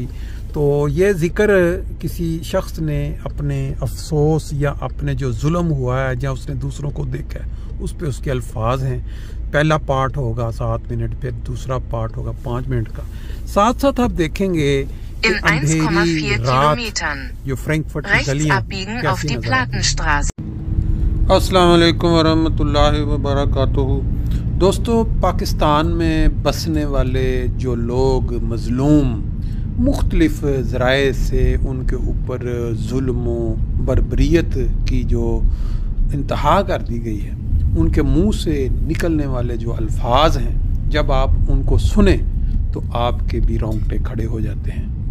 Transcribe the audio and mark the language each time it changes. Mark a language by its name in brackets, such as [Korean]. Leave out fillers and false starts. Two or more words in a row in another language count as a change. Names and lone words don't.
[Urdu] تو یہ ذکر کسی شخص نے اپنے افسوس یا اپنے جو ظلم ہوا ہے یا اس نے دوسروں کو دیکھا ہے اس پہ اس کے الفاظ ہیں۔ پہلا پارٹ ہوگا 7 منٹ، پھر دوسرا پارٹ ہوگا 5 منٹ کا۔ ساتھ ساتھ آپ دیکھیں گے [German] In 1,4 Kilometern [Urdu] جو فرینکفرٹ کی [German] rechts [Urdu] گلیاں [German] abbiegen auf die Plattenstraße. [Urdu] السلام علیکم ورحمۃ اللہ وبرکاتہ۔ دوستو، پاکستان میں بسنے والے جو لوگ مظلوم مختلف ذرائع سے ان کے اوپر ظلم و بربریت کی جو انتہا کر دی گئی ہے، ان کے منہ سے نکلنے والے جو الفاظ ہیں، جب آپ ان کو سنیں تو آپ کے بھی رونگٹے کھڑے ہو جاتے ہیں۔